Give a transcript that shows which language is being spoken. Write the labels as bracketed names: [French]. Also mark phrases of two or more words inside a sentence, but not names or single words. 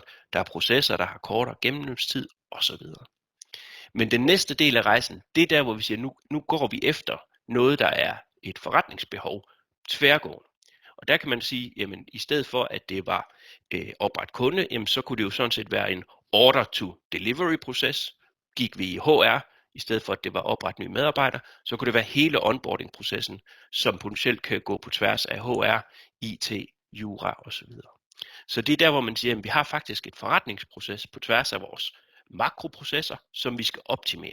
[Danish] Der er processer, der har kortere gennemløbstid osv. Men den næste del af rejsen, det er der, hvor vi siger, nu går vi efter noget, der er et forretningsbehov tværgående. Og Og der kan man sige, jamen i stedet for at det var opret kunde, jamen så kunne det jo sådan set være en [English] order to delivery [Danish] proces. Gik vi i HR, i stedet for at det var opret nye medarbejdere, så kunne det være hele onboarding-processen, som potentielt kan gå på tværs af HR, IT, jura osv. Så det er der, hvor man siger, at vi har faktisk et forretningsproces på tværs af vores makroprocesser, som vi skal optimere.